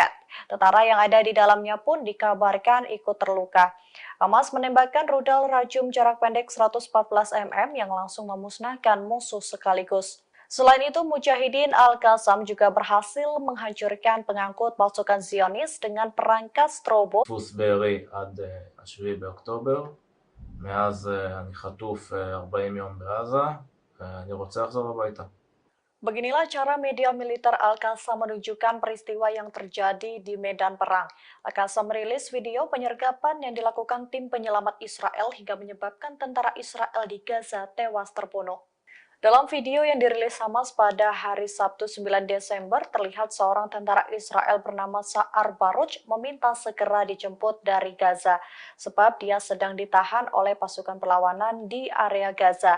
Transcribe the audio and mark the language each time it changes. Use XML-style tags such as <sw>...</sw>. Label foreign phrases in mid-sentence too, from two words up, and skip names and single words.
<id>Tentara yang ada di dalamnya pun dikabarkan ikut terluka. Hamas menembakkan rudal rajum jarak pendek 114 mm yang langsung memusnahkan musuh sekaligus. Selain itu, Mujahidin Al-Qassam juga berhasil menghancurkan pengangkut pasukan Zionis dengan perangkat strobo.</id> <he>דפוס בארי עד 7 באוקטובר, מאז אני חטוף 40 יום בעזה, ואני רוצה לחזור הביתה.</he> <id>Beginilah cara media militer Al-Qassam menunjukkan peristiwa yang terjadi di medan perang. Al-Qassam merilis video penyergapan yang dilakukan tim penyelamat Israel hingga menyebabkan tentara Israel di Gaza tewas terbunuh. Dalam video yang dirilis Hamas pada hari Sabtu 9 Desember, terlihat seorang tentara Israel bernama Sa'ar Baruch meminta segera dijemput dari Gaza, sebab dia sedang ditahan oleh pasukan perlawanan di area Gaza.</id>